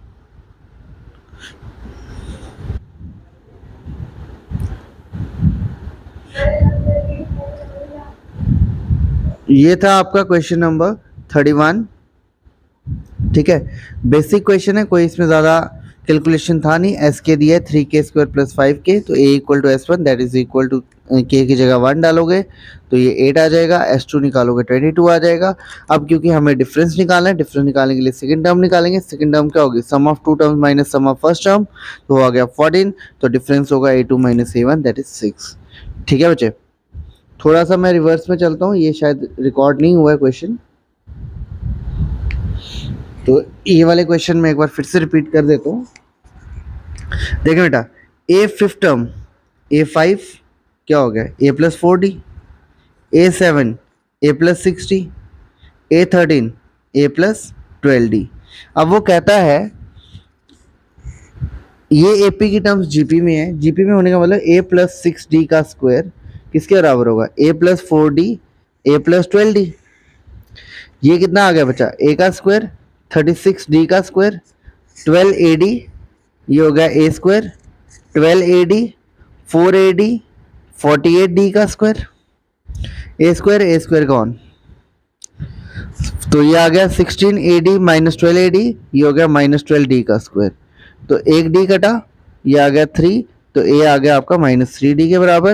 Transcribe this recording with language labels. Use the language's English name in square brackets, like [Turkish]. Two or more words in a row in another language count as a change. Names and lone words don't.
[Hindi] ये था आपका क्वेश्चन नंबर 31, ठीक है। बेसिक क्वेश्चन है, कोई इसमें ज़्यादा कैलकुलेशन था नहीं। एस के दिया है 3k² + 5k, तो a [English] equal to S1 that is equal to [Hindi] k की जगह 1 डालोगे तो ये 8 आ जाएगा, S2 निकालोगे 22 आ जाएगा। अब क्योंकि हमें डिफरेंस निकालना है, डिफरेंस निकालने के लिए [English] second term [Hindi] निकालेंगे। [English] second term [Hindi] क्या होगी, [English] sum of 2 terms minus sum of first term, [Hindi] तो आ गया 14, तो डिफरेंस होगा a2 - a1 [English] that is [Hindi] 6, ठीक है बच्चे। थोड़ा सा मैं रिवर्स में चलता हूँ, ये शायद रिकॉर्ड नहीं हुआ है क्वेश्चन, तो ये वाले क्वेश्चन में एक बार फिर से रिपीट कर देता हूँ। देखिए बेटा, [English] a fifth term [Hindi] A5 क्या हो गया, a + 4d, A7 a + 6d, A13 a + 12d। अब वो कहता है ये AP की टर्म्स GP में है, GP में होने का मतलब a + 6d का स्क्वायर किसके बराबर होगा, a + 4d a + 12d। ये कितना आ गया बच्चा, a का स्क्वायर 36d का स्क्वायर 12AD, ये हो गया a स्क्वायर 12AD 4AD 48D का स्क्वायर, a स्क्वायर कौन, तो ये आ गया 16AD - 12AD, ये हो गया -12D का स्क्वायर, तो एक D कटा, ये आ गया 3, तो a आ गया आपका -3D के बराबर।